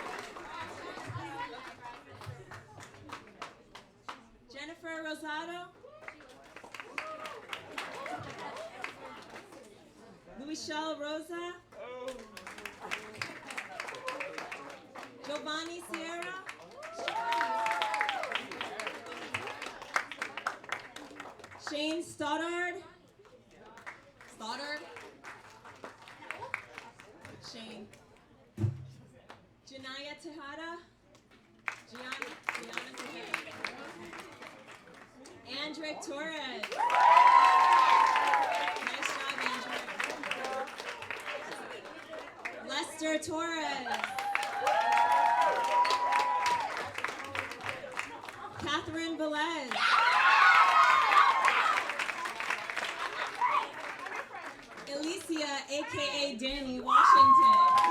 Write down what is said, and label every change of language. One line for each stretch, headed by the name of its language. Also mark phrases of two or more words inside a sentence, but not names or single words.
English: Jennifer Rosado. Michelle Rosa. Giovanni Sierra. Shane Stoddard. Shane. Janaya Tejada. Gianna Tejada. Andrick Torres. Nice job, Andrick. Lester Torres. Catherine Velez. Alicia, aka Danny Washington.